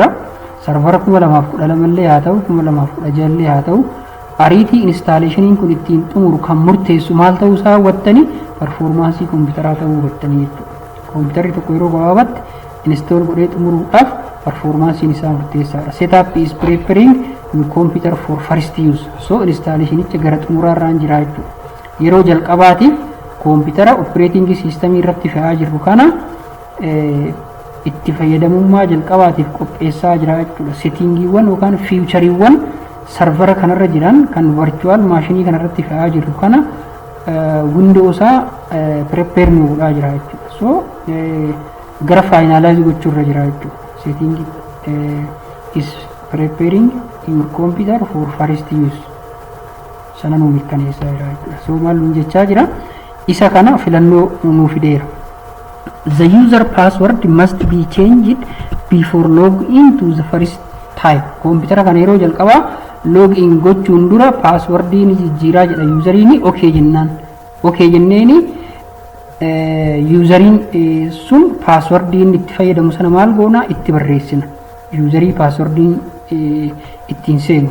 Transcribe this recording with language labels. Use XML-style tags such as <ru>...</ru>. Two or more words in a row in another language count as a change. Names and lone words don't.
<om>Servera 2012 illee haa ta'u 2016 illee haa ta'u ariitii installationiin kun ittiin xumuru kan murteessu maal ta'uu isaa hubattanii performaansii koompitaraa ta'uu hubattanii jechuudha. Koompiterri tokko yeroo gabaabaatti install godhee xumuruudhaaf performansiin isaa murteessaadha.</om> <en>Setup is preparing your computer for first use.</en> <om>So installationicha gara xumuraarraan jira jechuudha. Yeroo jalqabaatiif koompitara</om> <en>operating system</en> <om>irratti fe'aa jirru kana itti fayyadamummaa jalqabaatiif qopheessaa jira jechuudha. Settingiiwwan yookaan fiichariiwwan sarvara kanarra jiran kan virtual maashinii kanarratti fe'aa jirru kana windowsaa prepare nu godhaa jira jechuudha. So gara finalize gochuurra jira jechuudha.</om> <en>Setting is preparing your computer for first use.</en> <om>Sana nu mirkaneessaa jira jechuudha. So maal nuun jechaa jira? Isa kana filannoo nuu fideera.</om> <en>The user password must be changed before login to the first time.</en> <om>Computer kan yeroo jalqabaa login gochuun dura passwordin jijjiiraa jedha useriin okay jennaan. Okay jenneeni useriin sun passwordin itti fayyadamu sana maal goona itti barreessina. Userii passwordin ittiin seenu.</om>